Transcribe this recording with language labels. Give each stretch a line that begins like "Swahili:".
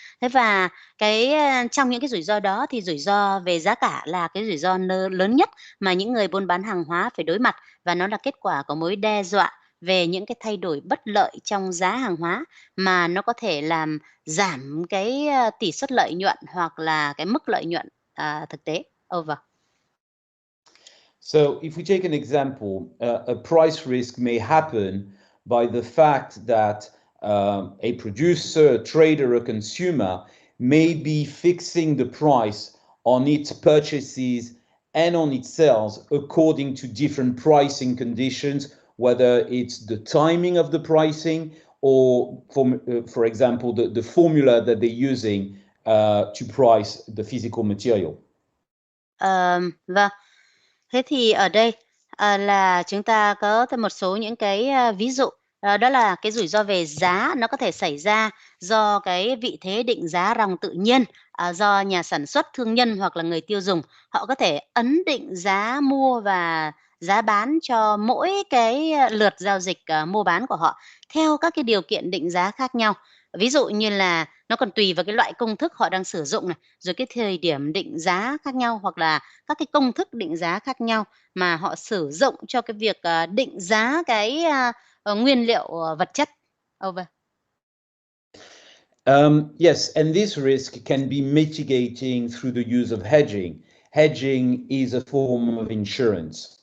Vietnamese: Thế và trong những cái rủi ro đó thì rủi ro về giá cả là cái rủi ro lớn nhất mà những người buôn bán hàng hóa phải đối mặt, và nó là kết quả của mối đe dọa về những cái thay đổi bất lợi trong giá hàng hóa mà nó có thể làm giảm cái tỷ suất lợi nhuận hoặc là cái mức lợi nhuận thực tế.
English: Over. So if we take an example, a price risk may happen by the fact that a producer, a trader, a consumer may be fixing the price on its purchases and on its sales according to different pricing conditions, whether it's the timing of the pricing or, for example, the formula that they're using to price the physical material.
Vietnamese: Vâng. Thế thì ở đây là chúng ta có một số những cái ví dụ. Đó là cái rủi ro về giá, nó có thể xảy ra do cái vị thế định giá ròng tự nhiên, do nhà sản xuất, thương nhân hoặc là người tiêu dùng. Họ có thể ấn định giá mua và giá bán cho mỗi cái lượt giao dịch mua bán của họ theo các cái điều kiện định giá khác nhau. Ví dụ như là nó còn tùy vào cái loại công thức họ đang sử dụng này, rồi cái thời điểm định giá khác nhau, hoặc là các cái công thức định giá khác nhau mà họ sử dụng cho cái việc định giá cái nguyên liệu vật chất. Over.
English: Yes, and this risk can be mitigating through the use of hedging. Hedging is a form of insurance.